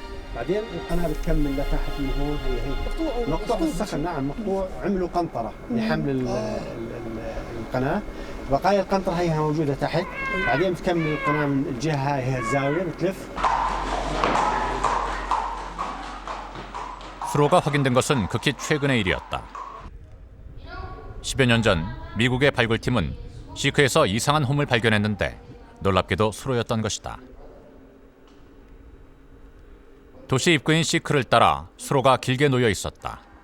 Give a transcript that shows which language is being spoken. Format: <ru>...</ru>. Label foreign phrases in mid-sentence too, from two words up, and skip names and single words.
<ar>بعدين القناه بتكمل لتحت من هون. هي مقطوع الصخر. نعم مقطوع. عملوا قنطره لحمل القناه. بقايا القنطره هي موجوده تحت. بعدين بتكمل القناه من الجهه هاي الزاويه بتلف.</ar> <ko>수로가 확인된 것은 극히 최근의 일이었다. 10여 년 전 미국의 발굴팀은 시크에서 이상한 홈을 발견했는데 놀랍게도 수로였던 것이다. 도시 입구인 시크를 따라 수로가 길게 놓여 있었다.</ko>